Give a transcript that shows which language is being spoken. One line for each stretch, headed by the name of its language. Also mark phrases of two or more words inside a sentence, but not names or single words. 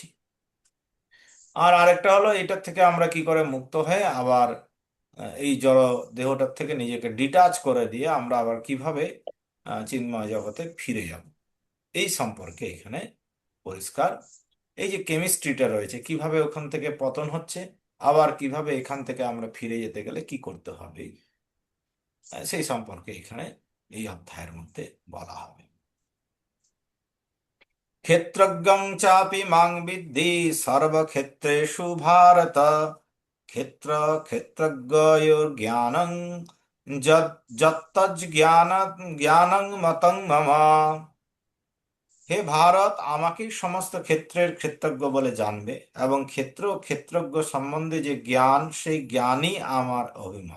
Bangla: আর আরেকটা হলো, এটার থেকে আমরা কি করে মুক্ত হয়ে আবার এই জড় দেহটার থেকে নিজেকে ডিটাচ করে দিয়ে আমরা আবার কিভাবে চিন্ময় জগতে ফিরে যাব, এই সম্পর্কে এখানে পরিষ্কার। এই যে কেমিস্ট্রিটা রয়েছে, কিভাবে ওখান থেকে পতন হচ্ছে, আবার কিভাবে এখান থেকে আমরা ফিরে যেতে গেলে কি করতে হবে, সেই সম্পর্কে এখানে এই অধ্যায়ের মধ্যে বলা হবে।
Sanskrit: ক্ষেত্রজ্ঞং চাপি মাং বিদ্ধি সর্বক্ষেত্রেষু ভারত, ক্ষেত্র ক্ষেত্রজ্ঞয়োর জ্ঞানং যত্তজ্জ্ঞান জ্ঞানং মতং মম।
Bangla: হে ভারত, আমাকেই সমস্ত ক্ষেত্রের ক্ষেত্রজ্ঞ বলে জানবে, এবং ক্ষেত্র ও ক্ষেত্রজ্ঞ সম্বন্ধে যে জ্ঞান, সেই জ্ঞানই আমার অভিমান।